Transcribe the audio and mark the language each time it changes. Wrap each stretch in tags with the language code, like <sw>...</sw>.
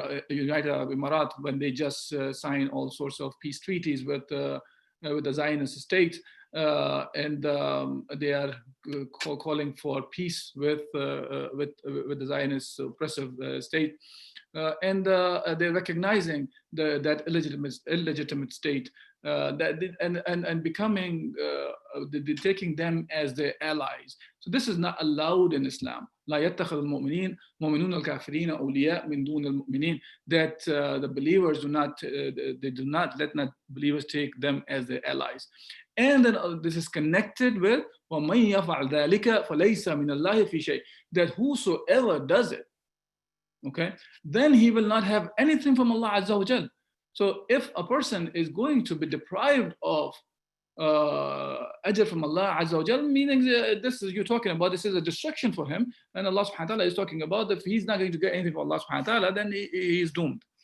<en>United Arab Emirat, when they just sign all sorts of peace treaties with the Zionist state, and they are calling for peace with the Zionist oppressive state, and they're recognizing that illegitimate state, and becoming taking them as their allies. So this is not allowed in Islam.</en> <ar>لا يتخذ المؤمنين مؤمنون الكافرين أولياء من دون المؤمنين.</ar> <en>That the believers let not believers take them as their allies. And then this is connected with</en> <ar>وَمَنْ يَفْعَلْ ذَلِكَ فَلَيْسَ مِنَ اللَّهِ فِي شَيْءٍ.</ar> <en>That whosoever does it, okay, then he will not have anything from Allah Azza wa Jal. So if a person is going to be deprived of ajr from Allah Azza wa Jal, meaning this is, you're talking about, this is a destruction for him, and Allah subhanahu wa ta'ala is talking about that if he's not going to get anything from Allah subhanahu wa ta'ala, then he is doomed.</en>